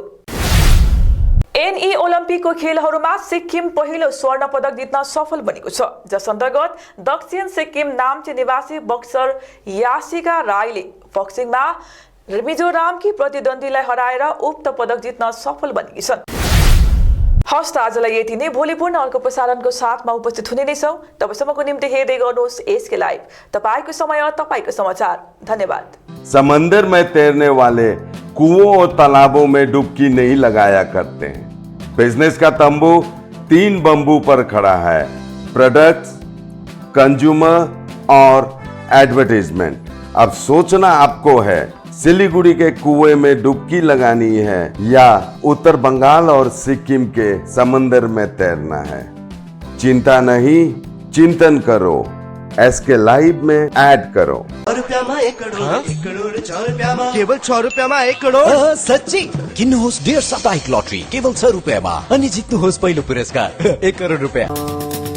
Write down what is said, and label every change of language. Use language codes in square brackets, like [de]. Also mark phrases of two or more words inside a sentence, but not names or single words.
[ne] एनई ओलम्पिकको खेलहरूमा सिक्किम पहिलो स्वर्ण पदक जित्न सफल बनेको छ, जस अन्तर्गत दक्षिण सिक्किम नाम्ची निवासी बक्सर यासिका राईले बक्सिङमा मिजोरामकी प्रतिद्वन्द्वीलाई हराएर उक्त पदक जित्न सफल बनेकी छन्। हस्त आजलाई यति नै। भोलि पूर्ण अर्को प्रसारणको साथमा उपस्थित हुने नै छौं। तबसम्मको निम्ति हेर्दै गर्नुहोस् [en] SK Live. [ne] तपाईको समय, तपाईको समाचार। धन्यवाद। [hi] समंदर में तैरने वाले कुओं और तालाबों में डुबकी नहीं लगाया करते हैं। बिजनेस का तंबू 3 बंबू पर खड़ा है: प्रोडक्ट्स, कंज्यूमर और एडवर्टाइजमेंट। अब सोचना आपको है, सिलीगुड़ी के कुएं में डुबकी लगानी है या उत्तर बंगाल और सिक्किम के समंदर में तैरना है। चिंता नहीं, चिंतन करो, [en] SK Live [hi] में ऐड करो। [ne] केवल 6 रुपैयाँमा 1 करोड। सच्ची किन्नुहोस् डेढ साप्ताहिक लटरी केवल 6 रुपैयाँमा अनि जित्नुहोस् पहिलो पुरस्कार 1 करोड रुपैयाँ।